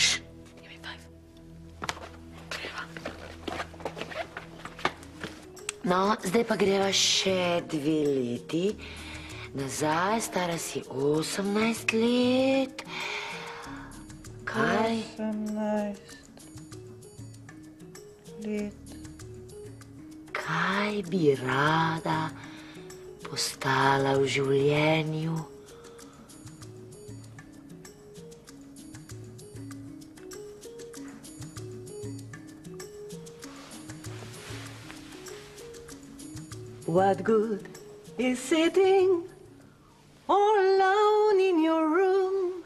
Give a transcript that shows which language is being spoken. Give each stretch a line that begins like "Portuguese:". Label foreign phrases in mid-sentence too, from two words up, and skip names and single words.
Slovenian: No, zdaj pa greva še 2 leti nazaj, stara si 18 let. Kaj? 18 let. Kaj bi rada postala v življenju?
English: What good is sitting all alone in your room?